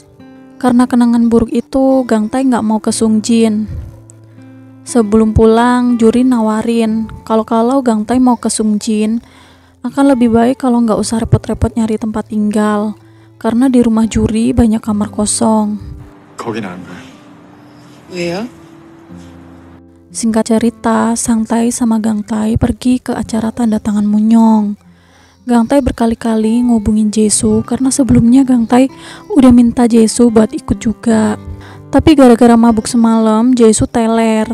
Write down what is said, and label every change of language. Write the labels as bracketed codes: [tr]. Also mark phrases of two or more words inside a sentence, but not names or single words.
[id] Karena kenangan buruk itu, Gang Tae nggak mau ke Sungjin. Sebelum pulang, juri nawarin kalau Gang Tae mau ke Sungjin, akan lebih baik kalau nggak usah repot-repot nyari tempat tinggal, karena di rumah juri banyak kamar kosong. [ko] 거긴 안 가요. 왜요? [id] Singkat cerita, Sang Tae sama Gang Tae pergi ke acara tanda tangan Munyong. Gang Tae berkali-kali ngubungin Jae-soo karena sebelumnya Gang Tae udah minta Jae-soo buat ikut juga. Tapi gara-gara mabuk semalam, Jae-soo teler.